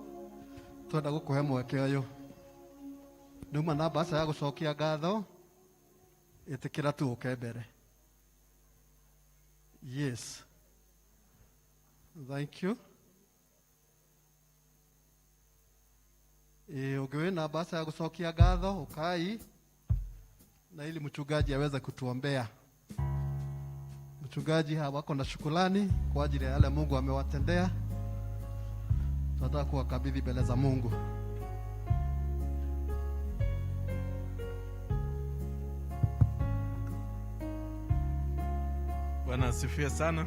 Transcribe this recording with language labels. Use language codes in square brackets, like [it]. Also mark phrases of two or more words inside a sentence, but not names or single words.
[ki] twenda gukuhe mweke uyu nduma na mbasa ya gucokia ngatho itikira tu uke mbere. [en] Yes, thank you. [ki] Ukiwe na mbasa ya gucokia ngatho ukai [sw] na ili mchungaji aweze kutuombea. Mchungaji hawako na shukrani kwa ajili ya yale Mungu amewatendea. Tunataka kuwakabidhi mbele za Mungu. Bwana asifiwe sana.